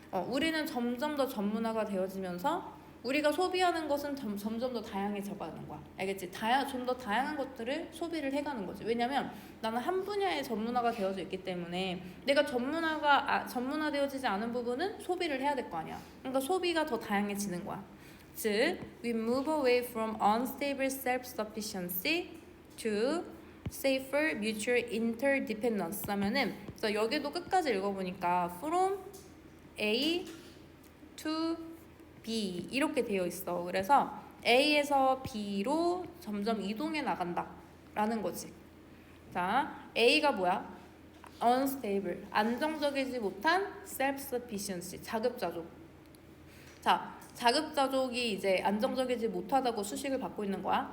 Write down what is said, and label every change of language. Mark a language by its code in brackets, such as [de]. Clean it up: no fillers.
[ko] 우리는 점점 더 전문화가 되어지면서 우리가 소비하는 것은 점점 더 다양해져가는 거야. 알겠지? 좀 더 다양한 것들을 소비를 해가는 거지. 왜냐면 나는 한 분야에 전문화가 되어져 있기 때문에 내가 전문화되어지지 않은 부분은 소비를 해야 될 거 아니야. 그러니까 소비가 더 다양해지는 거야. 즉, [en] we move away from unstable self-sufficiency to safer mutual interdependence [ko] 하면은 그래서 여기도 끝까지 읽어보니까 from A to B 이렇게 되어 있어. 그래서 A에서 B로 점점 이동해 나간다 라는 거지. 자, A가 뭐야? unstable 안정적이지 못한 self-sufficiency 자급자족. 자, 자급자족이 이제 안정적이지 못하다고 수식을 받고 있는 거야.